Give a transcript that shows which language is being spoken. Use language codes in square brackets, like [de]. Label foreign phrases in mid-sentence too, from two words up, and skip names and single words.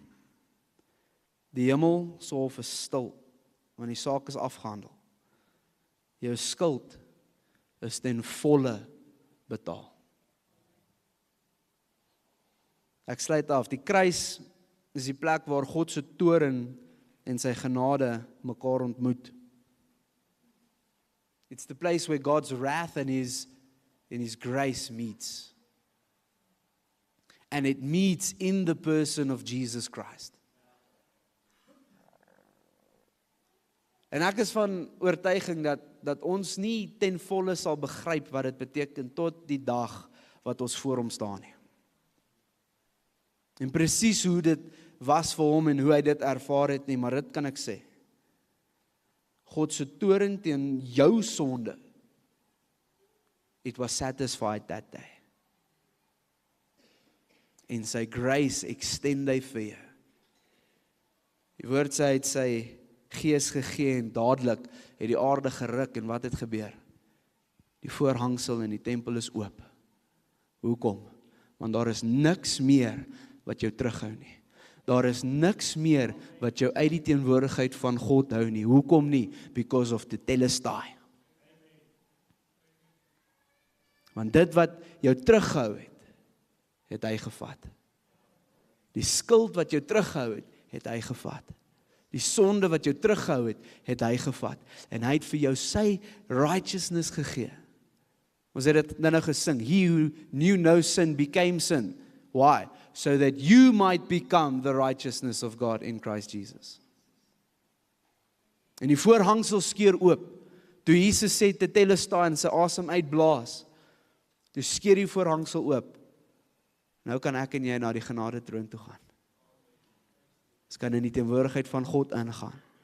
[af] Die hemel sal is stil, want die saak is afgehandel. Jou skuld is ten volle betaal. Ek sluit af, die kruis is die plek waar God se toorn en sy genade mekaar ontmoet. [en] It's the place where God's wrath and His grace meets. And it meets in the person of Jesus Christ. [af] En ek is van oortuiging dat ons nie ten volle sal begryp wat dit beteken tot die dag wat ons voor hom staan nie. En presies hoe dit was vir hom en hoe hy dit ervaar het nie, maar dit kan ek sê. God se toorn teen jou sonde, [en] it was satisfied that day. [af] En sy [en] grace extend [af] hy vir jou. Die woord sê hy het sy gees gegee en dadelik het die aarde geruk en wat het gebeur? Die voorhangsel in die tempel is oop. Hoekom? Want daar is niks meer wat jou terughou nie. Daar is niks meer wat jou uit die teenwoordigheid van God hou nie. Hoekom nie? [en] Because of the tetelestai. [af] Want dit wat jou terughou het hy gevat. Die skuld wat jou terughou het hy gevat. Die sonde wat jou terughou het hy gevat. En hy het vir jou sy righteousness gegee. Ons het dit nou gesing. [en] He who knew no sin became sin. Why? So that you might become the righteousness of God in Christ Jesus. [af] En die voorhangsel skeur oop. Toe Jesus sê tetelestai en sy asem uitblaas, toe skeur die voorhangsel oop. Nou kan ek en jy na die genade troon toe gaan. Ons kan in die teenwoordigheid van God ingaan.